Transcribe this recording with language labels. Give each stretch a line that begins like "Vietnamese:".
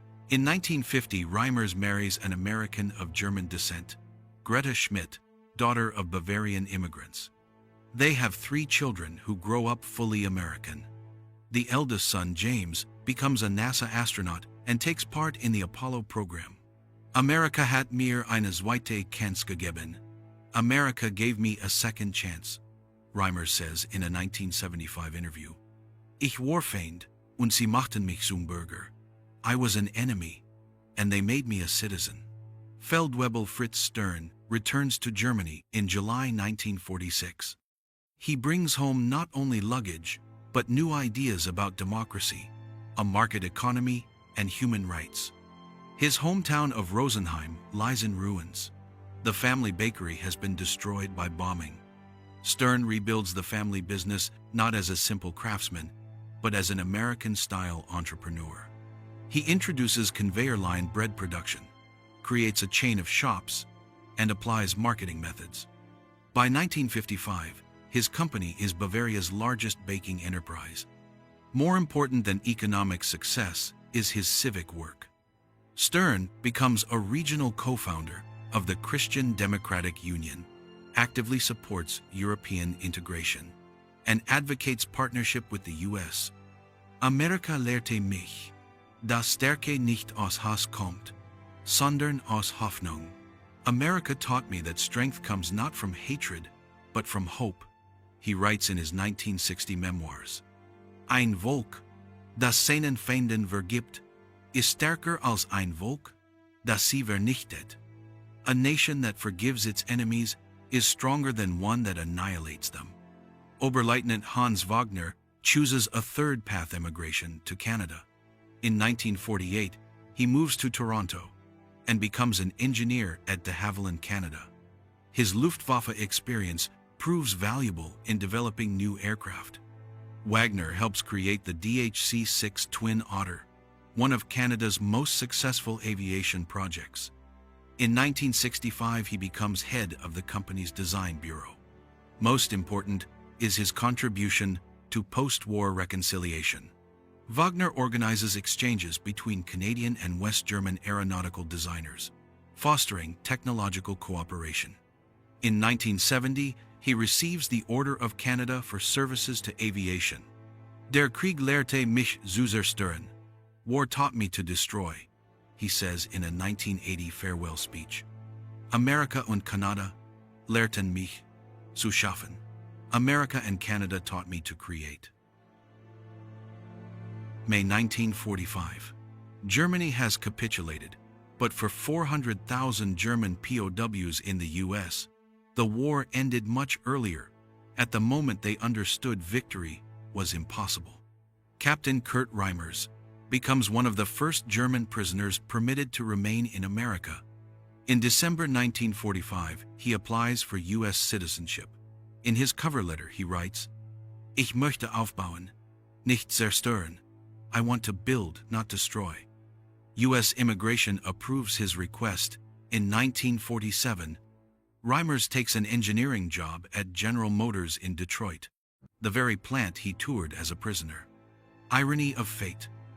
English: In 1950, Reimers marries an American of German descent, Greta Schmidt, daughter of Bavarian immigrants. They have 3 children who grow up fully American. The eldest son, James, becomes a NASA astronaut and takes part in the Apollo program.
German: Amerika hat mir eine zweite Chance gegeben.
English: America gave me a second chance, Reimers says in a 1975 interview.
German: Ich war Feind, und sie machten mich zum Bürger.
English: I was an enemy, and they made me a citizen. Feldwebel Fritz Stern returns to Germany in July 1946. He brings home not only luggage, but new ideas about democracy. a market economy, and human rights. His hometown of Rosenheim lies in ruins. The family bakery has been destroyed by bombing. Stern rebuilds the family business not as a simple craftsman, but as an American-style entrepreneur. He introduces conveyor line bread production, creates a chain of shops, and applies marketing methods. By 1955, his company is Bavaria's largest baking enterprise. More important than economic success is his civic work. Stern becomes a regional co-founder of the Christian Democratic Union, actively supports European integration, and advocates partnership with the US.
German: Amerika lehrte mich, dass Stärke nicht aus Hass kommt, sondern aus Hoffnung.
English: America taught me that strength comes not from hatred, but from hope, he writes in his 1960 memoirs.
German: Ein Volk, das seinen Feinden vergibt, ist stärker als ein Volk, das sie vernichtet.
English: A nation that forgives its enemies is stronger than one that annihilates them. Oberleutnant Hans Wagner chooses a third path: emigration to Canada. In 1948, he moves to Toronto and becomes an engineer at de Havilland, Canada. His Luftwaffe experience proves valuable in developing new aircraft. Wagner helps create the DHC-6 Twin Otter, one of Canada's most successful aviation projects. In 1965, he becomes head of the company's design bureau. Most important is his contribution to post-war reconciliation. Wagner organizes exchanges between Canadian and West German aeronautical designers, fostering technological cooperation. In 1970, he receives the Order of Canada for services to aviation.
German: Der Krieg lehrte mich zu zerstören.
English: War taught me to destroy, he says in a 1980 farewell speech.
German: Amerika und Kanada lehrten mich zu schaffen.
English: America and Canada taught me to create. May 1945. Germany has capitulated, but for 400,000 German POWs in the US, the war ended much earlier, at the moment they understood victory was impossible. Captain Kurt Reimers becomes one of the first German prisoners permitted to remain in America. In December 1945, he applies for US citizenship. In his cover letter, he writes,
German: Ich möchte aufbauen, nicht zerstören.
English: I want to build, not destroy. U.S. immigration approves his request. In 1947, Reimers takes an engineering job at General Motors in Detroit, the very plant he toured as a prisoner. Irony of fate.